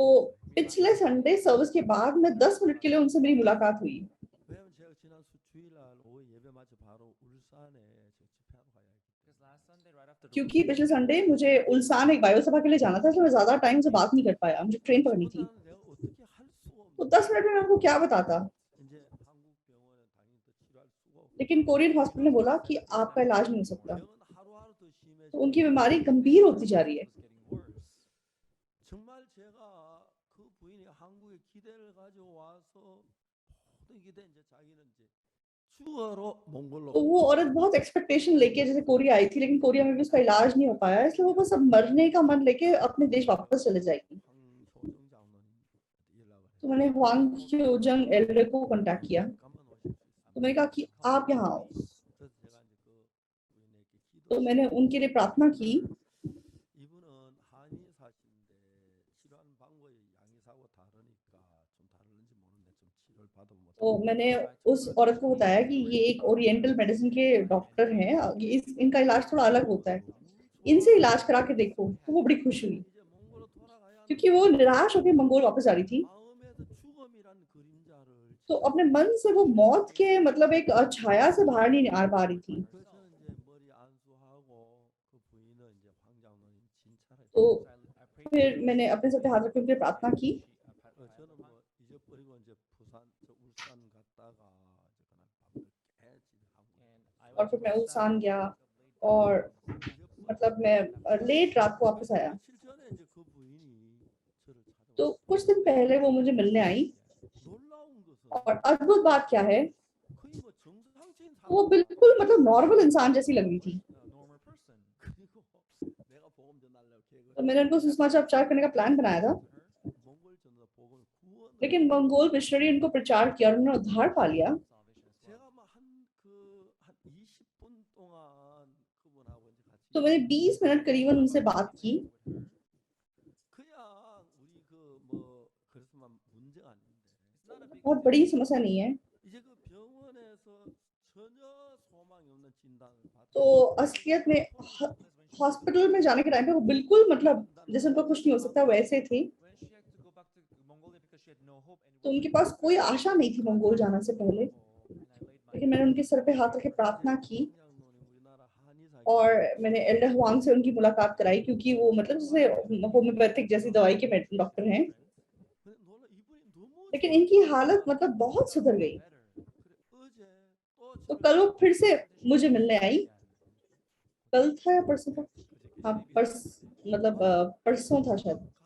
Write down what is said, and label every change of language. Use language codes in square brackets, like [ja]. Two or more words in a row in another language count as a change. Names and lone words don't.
[ko] 만났어요. [hi] पिछले [en] Sunday service [hi] के बाद में 10 मिनट के लिए उनसे मेरी मुलाकात हुई। [ko] 왜냐면 제가 지난 주일날 오후 예배 마치 바로 울산에 저 집회하러 가야 했기 [en] Because last Sunday, right after the [hi] क्योंकि पिछले संडे मुझे उल्सान एक बायो सभा के लिए जाना था, इसलिए मैं ज्यादा टाइम से बात नहीं कर पाया, मुझे ट्रेन पकड़नी थी। [ko] 때문에 내가 어떻게 할 수가 [hi] तो [ko] 없는 [hi] 10 मिनट में मैं आपको क्या बताता, [ko] 이제 한국 병원에 당연히 또 치료할 수가 없고 [hi] लेकिन कोरियन हॉस्पिटल ने बोला कि आपका इलाज नहीं हो सकता। [ko] 병은 하루하루 더 심해지고 [hi] तो उनकी बीमारी गंभीर होती जा रही है। [en] was getting worse. [ko] 정말 제가 그 부인이 한국에 기대를 가지고 와서 모든 기대 이제 자기는 이제 추가로 몽골로 [hi] तो वो औरत बहुत एक्सपेक्टेशन लेके जैसे कोरिया आई थी, लेकिन कोरिया में भी उसका इलाज नहीं हो पाया, इसलिए वो बस अब मरने का मन लेके अपने देश वापस चले जाएगी। [ko] 황효정 장로님 연락을 [hi] तो मैंने हुआंग क्योजंग एल्डर को कांटेक्ट किया। [ko] 가만 오실 수 [hi] तो मैंने कहा कि आप यहाँ आओ। [ko] 그래서 제가 이제 그 부인에게 [hi] तो [ko] 기도 [hi] मैंने उनके लिए प्रार्थना की। [ko] 이분은 한의사신데 치료하는 방법이 양의사하고 다르니까 좀 다른지 모르는데 좀 치료를 받아보면 [hi] तो मैंने उस औरत को बताया कि ये एक [en] oriental medicine [hi] के डॉक्टर हैं, इनका इलाज थोड़ा अलग होता है, इनसे इलाज करा के देखो। तो वो बड़ी खुश हुई, [ko] 이제 몽골로 돌아가야 [hi] क्योंकि वो निराश होकर मंगोल वापस जा रही थी। [ko] 마음에서 죽음이란 그림자를 [hi] तो अपने मन से वो मौत के मतलब एक छाया से बाहर नहीं आ पा रही थी। [ko] 그래서 이제 머리 안수하고 그 부인은 이제 황장로님 진찰을 [hi] तो [en] I prayed [hi] फिर मैंने अपने सत्य हाथ रख के उनके लिए प्रार्थना की। [ko] 저는 뭐 잊어버리고 이제 부산 저 울산 갔다가 이제 그날 밤늦게 집에 한국 [hi] और फिर मैं उल्सान गया और मतलब मैं लेट रात को वापस आया। [ko] 며칠 전에 이제 그 부인이 저를 [hi] तो [ko] 찾아왔어요. [hi] कुछ दिन पहले वो मुझे मिलने आई, [ko] 놀라운 것은 [hi] और अद्भुत बात क्या है, [ko] 거의 뭐 정상적인 [hi] वो [ko] 사람 [hi] बिल्कुल मतलब नॉर्मल इंसान जैसी लग रही थी। [en] a normal person. [ko] 그리고 내가 복음 전하려고 계획을 [hi] तो मैंने उनको सुसमाचार करने का प्लान बनाया था, [ko] 몽골 전도 복음을 구원을 [hi] लेकिन मंगोल मिशनरी उनको प्रचार किया और उन्होंने उद्धार पा लिया। [en] Salvation as well. [ko] 제가 한 20분 동안 그분하고 이제 같이 [hi] तो मैंने 20 मिनट करीबन उनसे बात की। [ko] 그냥 우리 그뭐 그랬으면 문제가 아닌데 [hi] बहुत बड़ी समस्या नहीं है। [ko] 이제 그 병원에서 전혀 소망이 없는 진단을 [hi] तो असलियत में हॉस्पिटल में जाने के टाइम पे वो बिल्कुल मतलब जैसे उनको कुछ नहीं हो सकता वैसे थे। [en] When she had to go back to Mongolia because she had no hope and [hi] तो उनके पास कोई आशा नहीं थी मंगोल जाने से पहले, [en] and I laid my [hi] लेकिन मैंने उनके सर पे हाथ रख के प्रार्थना की और मैंने एल्डर हुआंग से उनकी मुलाकात कराई, क्योंकि वो मतलब जैसे होम्योपैथिक जैसी दवाई के डॉक्टर हैं। लेकिन इनकी हालत मतलब बहुत सुधर गई। तो कल वो फिर से मुझे मिलने आई, कल था या परसों था, हाँ मतलब परसों था शायद।